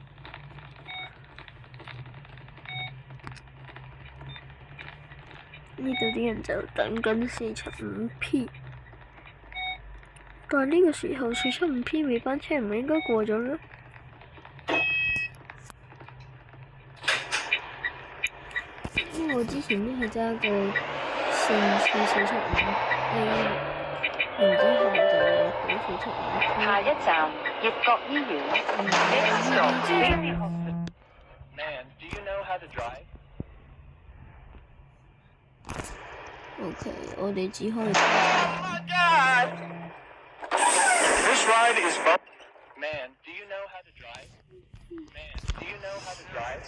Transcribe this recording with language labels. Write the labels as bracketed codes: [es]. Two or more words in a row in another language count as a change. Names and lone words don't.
[yue] 呢度啲人就等緊475P，但係呢個時候475P 尾班車唔係應該過咗咩？因為我之前都係揸過475A，然之後就好475P。下一站粵角醫院 [en] Next stop Baby Hospital。 Man, do you know how to drive? [yue] OK，我哋只可以。 [en] This ride is fun. Man, do you know how to drive? Man, do you know how to drive?